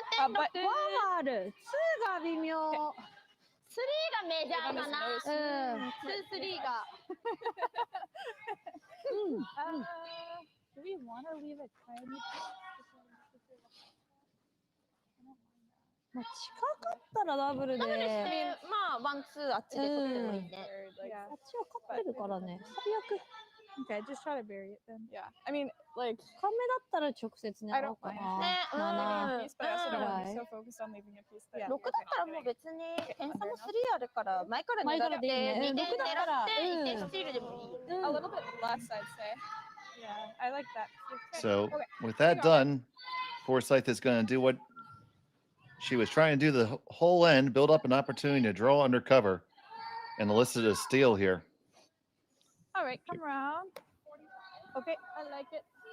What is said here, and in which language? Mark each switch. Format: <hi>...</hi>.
<ja>but 4がある。2が微妙。3がメジャーかな。2、3が。</ja> <en>Do we want to leave it tiny?</en> <ja>まあ近かったらダブルで。まあワンツーあっちで取ってもいいね。あっちは勝ってるからね。最悪。</ja> <en>Okay, just try to bury it then. Yeah. I mean, like.</en> <ja>カメだったら直接狙おうかな。ね、</ja> <en>but I also don't want to be so focused on leaving a piece that.</en> <ja>6だったらもう別に点差も3あるから前から狙って2点狙って1点スチールでもいい。</ja> <en>A little bit less, I'd say. Yeah, I like that. So with that done, Forsythe is going to do what she was trying to do the whole end, build up an opportunity to draw under cover, and elicit a steal here. All right, come around. Okay, I like it.</en>